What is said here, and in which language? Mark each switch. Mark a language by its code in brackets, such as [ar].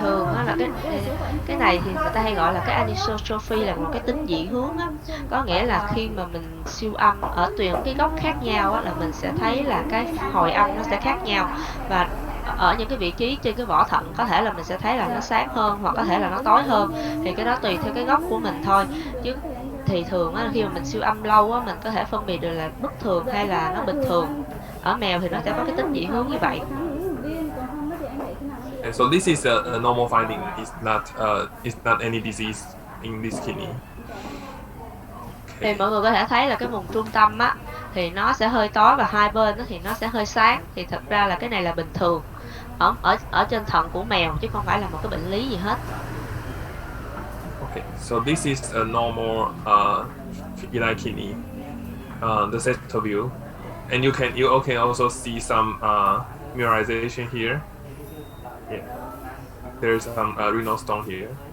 [vi] thường á là cái này thì người ta hay gọi là cái anisotrophy, là một cái tính dị hướng á, có nghĩa là khi mà mình siêu âm ở tuyển cái góc khác nhau á, là mình sẽ thấy là cái hồi âm nó sẽ khác nhau, và ở những cái vị trí trên cái vỏ thận có thể là mình sẽ thấy là nó sáng hơn hoặc có thể là nó tối hơn, thì cái đó tùy theo cái góc của mình thôi. Chứ thì thường á khi mà mình siêu âm lâu á, mình có thể phân biệt được là bất thường hay là nó bình thường. Ở mèo thì nó sẽ có cái tính dị hướng như vậy. [en] And so this is a normal finding. It's not any disease in this kidney. [vi] Thì [en] Okay. [vi] mọi người có thể thấy là cái vùng trung tâm á thì nó sẽ hơi tối và hai bên đó thì nó sẽ hơi sáng, thì thật ra là cái này là bình thường ở trên thận của mèo, chứ không phải là một cái bệnh lý gì hết. [en] Okay. So this is a normal feline kidney, the sector view, and you can also see some mineralization here. Yeah. There's some renal stone here.